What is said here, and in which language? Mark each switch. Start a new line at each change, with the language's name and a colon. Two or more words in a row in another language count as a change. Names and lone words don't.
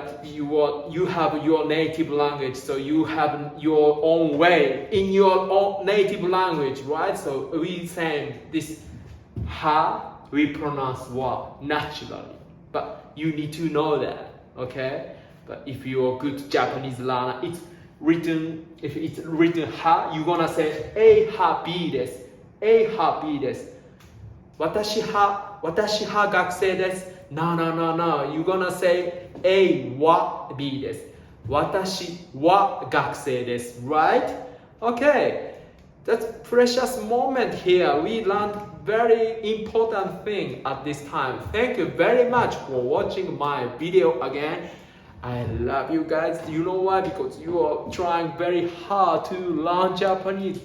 English: You have your native language, so you have your own way in your own native language, right? So we say this ha, we pronounce wa naturally, but you need to know that, okay? But if you're a good Japanese learner, if it's written ha, you're gonna say
Japanese: A は B です。A は B です。私は学生です。
English: No, no, no, no. You're gonna say
Japanese: A は B です。私は学生です。
English: Right? Okay. That's precious moment here. We learned very important thing at this time. Thank you very much for watching my video again. I love you guys. You know why? Because you are trying very hard to learn Japanese.